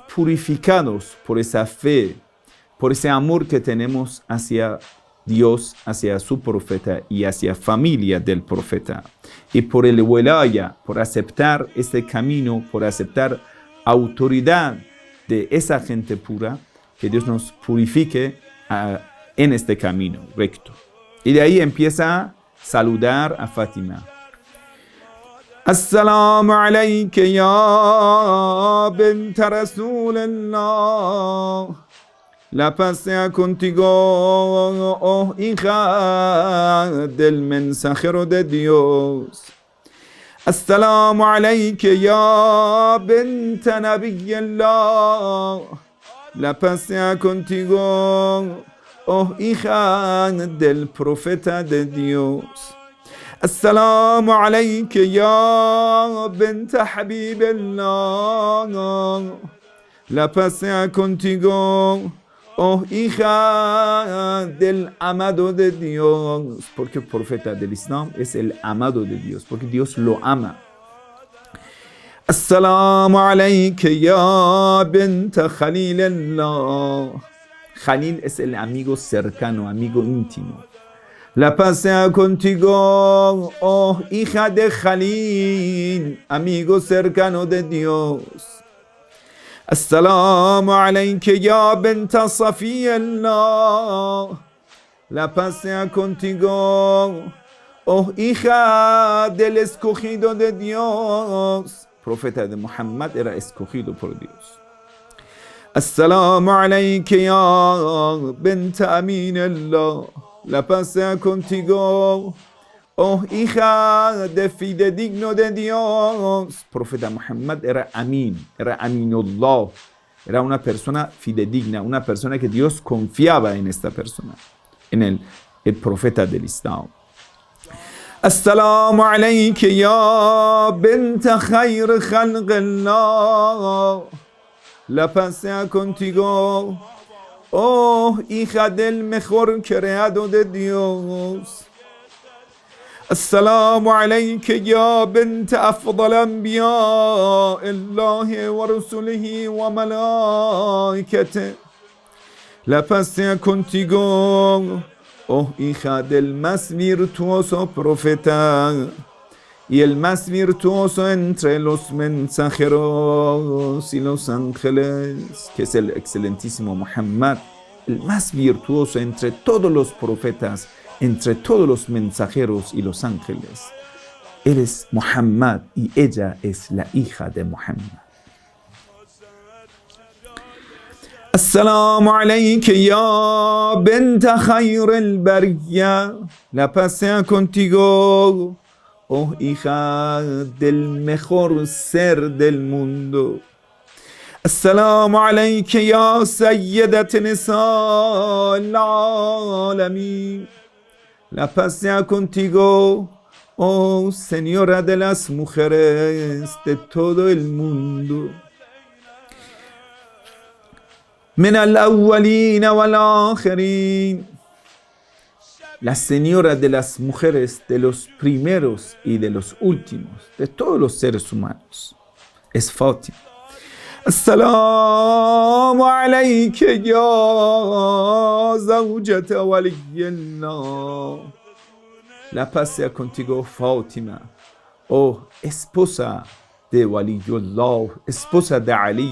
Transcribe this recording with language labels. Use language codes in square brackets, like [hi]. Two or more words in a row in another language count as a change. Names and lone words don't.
[es] purificados por esa fe, por ese amor que tenemos hacia Dios, hacia su profeta y hacia familia del profeta, y por el welaya, por aceptar este camino, por aceptar autoridad de esa gente pura, que Dios nos purifique en este camino recto. Y de ahí empieza a saludar a Fátima. [ar] السلام عليك يا بنت رسول الله. [es] La paz sea contigo, oh hija del mensajero de Dios. [ar] السلام عليك يا بنت نبي الله. [es] La paz sea contigo, oh hija del profeta de Dios. [ar] السلام عليك يا بنت حبيب الله. [es] La paz sea contigo, oh hija del amado de Dios. Porque el profeta del Islam es el amado de Dios, porque Dios lo ama. [ar] السلام عليك يا بنت خليل الله. [es] Khalil es el amigo cercano, amigo íntimo. La paz sea contigo, oh hija de Khalil, amigo cercano de Dios. [ar] السلام عليك يا بنت صفي الله. [es] La paz sea contigo, oh hija del escogido de Dios. Profeta de Muhammad era escogido por Dios. [ar] السلام عليك يا بنت أمين الله. [es] La paz sea contigo, oh hija de fidedigno de Dios. Profeta Muhammad era Amin, era Aminullah. Era una persona fidedigna, una persona que Dios confiaba en esta persona, en el profeta del Islam. [ar] السلام عليك يا بنت خير خلق الله. [es] La paz sea contigo, oh hija del mejor creado de Dios. [ar] السلام عليك يا بنت أفضل أنبياء الله ورسله وملائكته. [es] La paz sea contigo, oh hija del más virtuoso profeta y el más virtuoso entre los mensajeros y los ángeles, que es el excelentísimo Muhammad, el más virtuoso entre todos los profetas, entre todos los mensajeros y los ángeles. Él es Muhammad y ella es la hija de Muhammad. [ar] السلام عليك يا بنت خير البرية. [es] La paz sea contigo, oh hija del mejor ser del mundo. [ar] السلام عليك يا سيدة نساء العالمين. [es] La paz sea contigo, oh señora de las mujeres de todo el mundo. [ar] من الأولين والآخرين. [es] La señora de las mujeres, de los primeros y de los últimos, de todos los seres humanos, es Fátima. [ar] السلام عليك يا زوجة ولي الله. [es] La paz sea contigo, Fátima, oh esposa de Waliyullah, esposa de Ali.